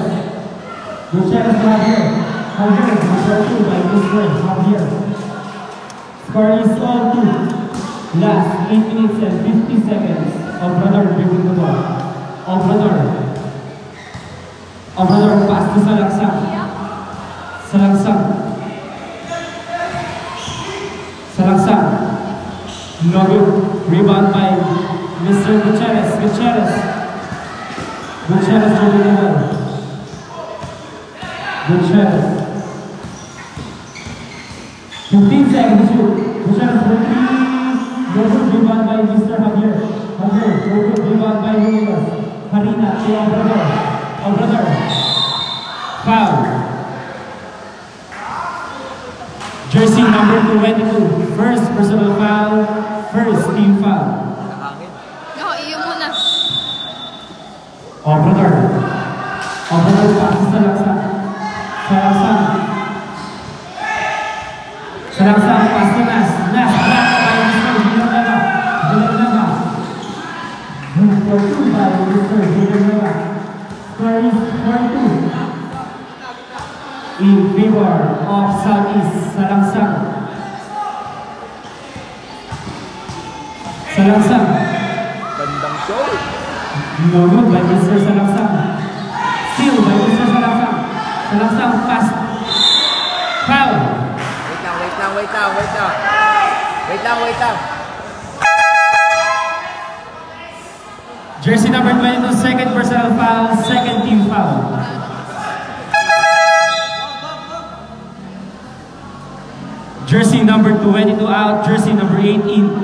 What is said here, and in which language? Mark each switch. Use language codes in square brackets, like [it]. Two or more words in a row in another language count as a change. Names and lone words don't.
[en] Gutierrez Javier. Javier. Number 2 by Mr. Javier. Score is all 2. Last 8 minutes and 50 seconds. Obrador dribbling the ball. Obrador. Obrador pass to Salangsang. Salangsang. Salangsang. No good. Rebound by Mr. Gutierrez. Gutierrez. Gutierrez dribbling the ball. Gutierrez. 15 seconds to shoot. Gutierrez for 3. No good. Rebound by Mr. Javier. Javier. No good. Rebound by Lucas. Harina to Obrador. Obrador. Foul. Jersey number 22. First personal foul. First team foul. [tl] Yo, iyo muna. [en] Obrador. Obrador passes Salangsang. Salangsang. Salangsang pass to Nas. Nas. Blocked by Mr. Villanueva. Villanueva. Pursued by Mr. Villanueva. Score is 4-2. In favor of Southeast. Salangsang. Salangsang. Bandang show. No good by Mr. Salangsang. Steal by Mr. Salangsang. Salangsang pass. Foul. [tl] Wait lang. [en] Jersey number 22, second personal foul, second team foul. Jersey number 22 out, jersey number 8 in.